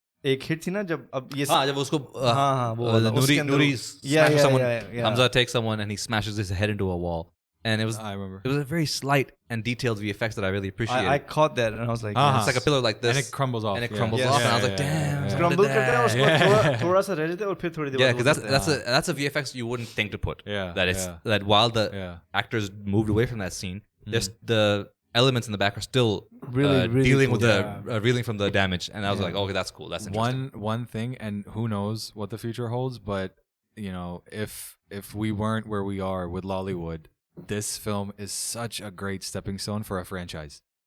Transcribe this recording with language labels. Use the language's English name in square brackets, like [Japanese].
[Urdu] एक हिट थी ना जब अब ये जब उसको [English] Nuri smashes someone. Hamza takes someone and he smashes his head into a wall, and it was a very slight and detailed VFX that I really appreciated. I caught that and I was like, it's like a pillar like this, and it crumbles off, and I was like, damn, [Urdu] crumble करते हैं उसको थोड़ा सा रह जाता है और फिर थोड़ी देर [English] because that's a VFX you wouldn't think to put. That while the actors moved away from that scene, there's the elements in the back are still really dealing with the reeling from the damage, and I was like, okay, that's cool, that's interesting. One thing, and who knows what the future holds, but if we weren't where we are with Lollywood, this film is such a great stepping stone for a franchise.